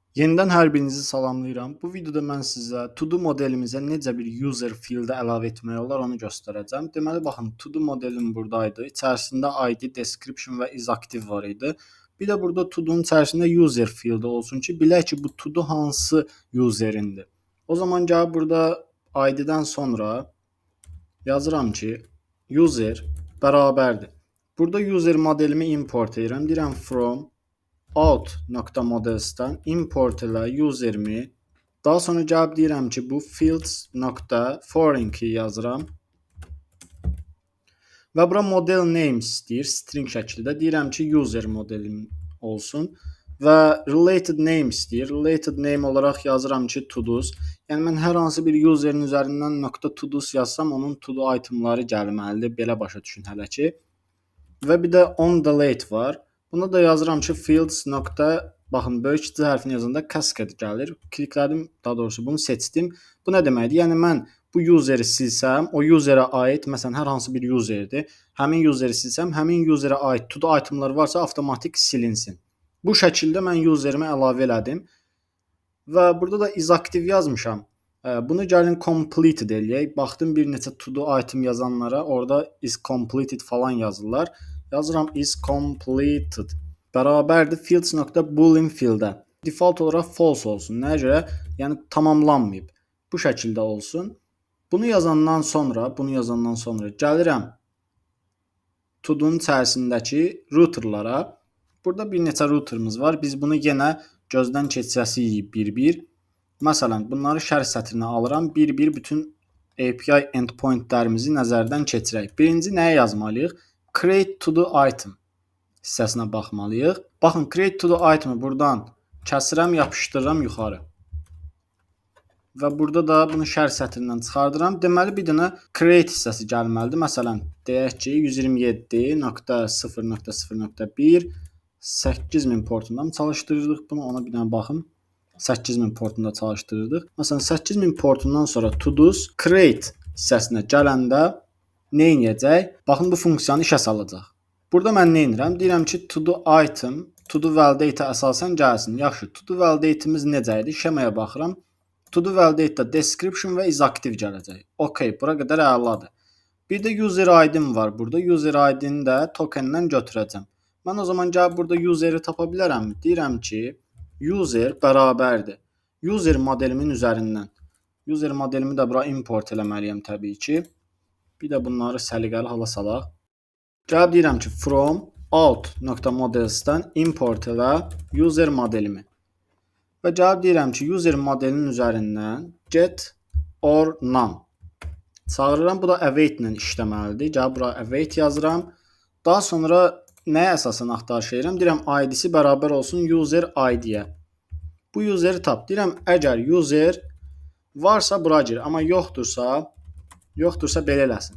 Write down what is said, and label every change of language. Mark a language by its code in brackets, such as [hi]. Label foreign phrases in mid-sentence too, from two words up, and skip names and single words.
[az] Yenidən hər birinizi salamlayıram. Bu videoda mən sizə to-do modelimizə necə bir [en] user field [az] əlavə etmək olar onu göstərəcəm. Deməli baxın, to-do modelim burdaydı. İçərisində ID, description və isActive var idi. Bir də burada to-do'nun içərisində [en] user field [az] olsun ki, bilək ki, bu to-do hansı userindir. O zaman gəlib burada ID-dən sonra yazıram ki, user bərabərdir. Burada user modelimi import edirəm. Deyirəm [en] from out.models'dan import [az] elə user'imi. Daha sonra gəlib deyirəm ki, bu [en] fields.foreign key [az] yazıram. Və bura [en] model name [az] istəyir, string şəklində. Deyirəm ki, user modelim olsun. Və [en] related name [az] istəyir. [en] Related name [az] olaraq yazıram ki, to-dos. Yəni mən hər hansı bir user'in üzərindən .todos yazsam, onun [en] to-do itemları [az] gəlməlidir. Belə başa düşün hələ ki. Və bir də on delete var. Buna da yazıram ki, fields. Baxın, böyük C hərfini yazanda cascade gəlir. Kliklədim, daha doğrusu bunu seçdim. Bu nə deməkdir? Yəni mən bu useri silsəm, o userə aid, məsələn, hər hansı bir userdir. Həmin useri silsəm, həmin userə aid [en] to-do itemlar [az] varsa avtomatik silinsin. Bu şəkildə mən userimi əlavə elədim. Və burada da isActive yazmışam. Bunu gəlin completed eləyək. Baxdım bir neçə to-do item yazanlara, orada [en] is completed [az] falan yazırlar. Yazıram [en] is completed [az] bərabərdir [en] fields.boolean field'ə. [az] Default olaraq false olsun. Nəyə görə? Yəni tamamlanmayıb. Bu şəkildə olsun. Bunu yazandan sonra gəlirəm to-do'nun içərisindəki routerlara. Burada bir neçə routerımız var. Biz bunu yenə gözdən keçirəsiyik bir-bir. Məsələn, bunları şərh sətrinə alıram. Bir-bir bütün [en] API endpointlərimizi [az] nəzərdən keçirək. Birinci nəyə yazmalıyıq? [en] Create to-do item [az] hissəsinə baxmalıyıq. Baxın, [en] create to-do item'ı [az] buradan kəsirəm, yapışdırıram yuxarı. Və burada da bunu şərh sətrindən çıxardıram. Deməli, bir dənə create hissəsi gəlməlidir. Məsələn, deyək ki, 127.0.0.1 8000 portundan çalışdırırdıq bunu. Ona bir dənə baxım. 8000 portunda çalışdırırdıq. Məsələn, 8000 portundan sonra [en] to-dos create [az] hissəsinə gələndə nə edəcək? Baxın, bu funksiyanı işə salacaq. Burada mən nə edirəm? Deyirəm ki, to-do item, [en] to-do validate-ə [az] əsasən gəlsin. Yaxşı, [en] to-do validate-imiz [az] necə idi? Şemaya baxıram. [en] To-do validate-də [az] description və isActive gələcək. Okay, bura qədər əladır. Bir də [en] user ID-im [az] var burada. [en] User ID-ni [az] də token-dən götürəcəm. Mən o zaman gəlib burada user-i tapa bilərəm. Deyirəm ki, user bərabərdir. User modelimin üzərindən. User modelimi də bura import eləməliyəm təbii ki. Bir də bunları səliqəli hala salaq. Gəlib deyirəm ki, [en] from out.models'dan import [az] elə user modelimi. Və gəlib deyirəm ki, user modelinin üzərindən [en] get or none [az] çağırıram. Bu da await ilə işləməlidir. Gəlib bura await yazıram. Daha sonra nəyə əsasən axtarış edirəm? Deyirəm ID-si bərabər olsun [en] user ID-yə. [az] Bu useri tap. Deyirəm əgər user varsa bura gir, amma yoxdursa belə eləsin.